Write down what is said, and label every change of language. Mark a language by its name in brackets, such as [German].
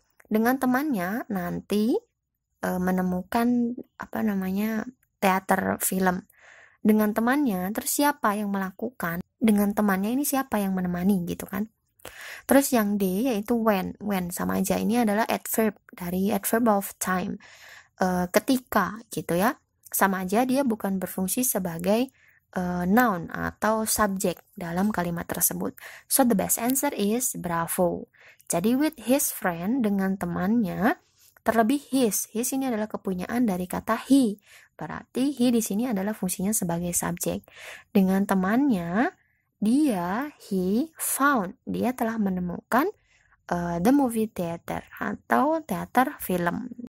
[Indonesian] Dengan temannya nanti menemukan teater film dengan temannya, terus siapa yang melakukan, dengan temannya ini siapa yang menemani gitu kan. Terus yang D yaitu when sama aja, ini adalah adverb dari adverb of time, ketika gitu ya, sama aja dia bukan berfungsi sebagai noun atau subjek dalam kalimat tersebut. [English] So the best answer is bravo. [Indonesian] Jadi [English] with his friend, [Indonesian] dengan temannya. Terlebih his ini adalah kepunyaan dari kata he. Berarti he di sini adalah fungsinya sebagai subjek. Dengan temannya, [English] he found, [Indonesian] dia telah menemukan [English] the movie theater [Indonesian] atau teater film.